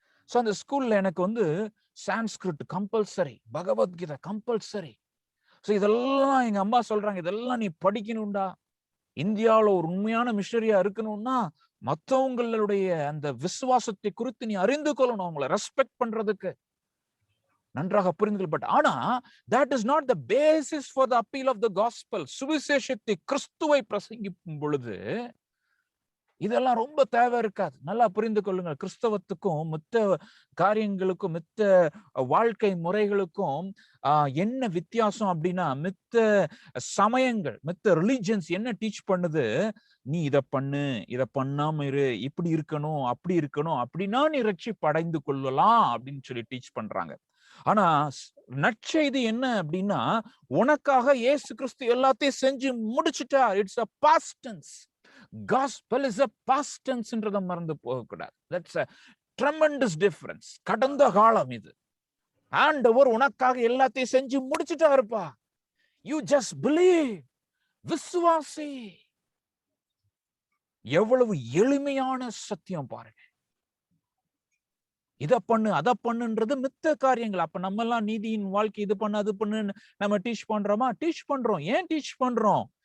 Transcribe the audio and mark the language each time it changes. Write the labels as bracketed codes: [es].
[ta] So அந்த ஸ்கூல்ல எனக்கு வந்து Sanskrit compulsory, Bhagavad Gita compulsory. So இதெல்லாம் எங்க அம்மா சொல்றாங்க, இதெல்லாம் நீ படிக்கணும்டா. இந்தியாவில் ஒரு உண்மையான மிஷனரியா இருக்கணும்னா மற்றவங்களுடைய அந்த விசுவாசத்தை குறித்து நீ அறிந்து கொள்ளணும், அவங்களை ரெஸ்பெக்ட் பண்றதுக்கு. நன்றாக புரிந்து பட் ஆனா [en] that is not the basis for the appeal of the gospel. [ta] சுவிசேஷத்தை, கிறிஸ்துவை பிரசங்கிக்கும் பொழுது இதெல்லாம் ரொம்ப தேவை இருக்காது. நல்லா புரிந்து கொள்ளுங்கள். கிறிஸ்தவத்துக்கும் மித்த காரியங்களுக்கும் மித்த வாழ்க்கை முறைகளுக்கும் என்ன வித்தியாசம் அப்படின்னா, மித்த சமயங்கள், மித்த ரிலிஜியன்ஸ் என்ன டீச் பண்ணுது, நீ இத பண்ணு, இத பண்ணாம இரு, இப்படி இருக்கணும், அப்படி இருக்கணும், அப்படின்னா நீ ரட்சிப்பு அடைந்து கொள்ளலாம் அப்படின்னு சொல்லி டீச் பண்றாங்க. ஆனா நற்செய்தி என்ன அப்படின்னா, உனக்காக இயேசு கிறிஸ்து எல்லாத்தையும் செஞ்சு முடிச்சுட்டார். [en] It's a past tense. Gospel is a past tenseன்றத [ta] மறந்து போகக்கூடாது. [en] That's a tremendous difference. [ta] கடந்த காலம் இது. ஆண்டவர் உனக்காக எல்லாத்தையும் செஞ்சு முடிச்சுட்டாருப்பா. [en] You just believe. [ta] விசுவாசி. எவ்வளவு எளிமையான சத்தியம் பாருங்க. இத பண்ணு, அத பண்ணுன்றது மித்த காரியங்கள். அப்ப நம்ம எல்லாம் நீதியின் வாழ்க்கை இது பண்ணு, அது பண்ணு நம்ம டீச் பண்றோமா? டீச் பண்றோம். ஏன் டீச் பண்றோம்?